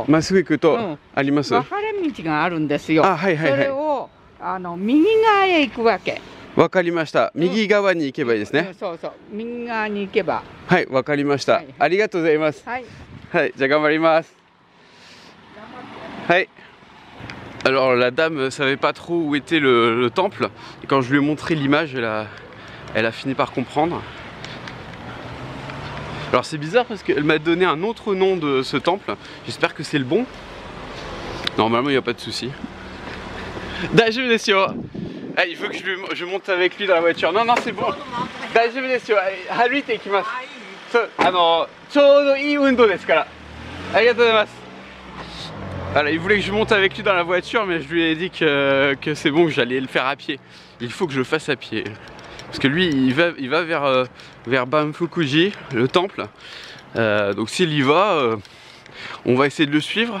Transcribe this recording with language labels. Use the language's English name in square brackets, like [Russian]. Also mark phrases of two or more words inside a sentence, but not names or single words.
[Japanese] まっすぐ行くとあります。分かれ道があるんですよ。あ、はいはいはい。それを右側へ行くわけ。わかりました。右側に行けばいいですね。そうそう、右側に行けば。はい、わかりました。ありがとうございます。はい。はい、じゃあ頑張ります。 [French] はい。Alors la dame savait pas trop où était le temple. Et quand je lui ai montré l'image, elle a fini par comprendre. Alors c'est bizarre parce qu'elle m'a donné un autre nom de ce temple. J'espère que c'est le bon. Normalement il n'y a pas de souci. [Japanese] 大丈夫ですよ. [French] Ah, il veut que je monte avec lui dans la voiture. Non, non, c'est bon. [Japanese] 大丈夫ですよ。歩いて行きます。ちょうどいい運動ですから. ありがとうございます. [French] Voilà, il voulait que je monte avec lui dans la voiture, mais je lui ai dit que c'est bon, que j'allais le faire à pied. Il faut que je le fasse à pied. Parce que lui, il va vers Banfukuji, le temple. Donc s'il y va, on va essayer de le suivre.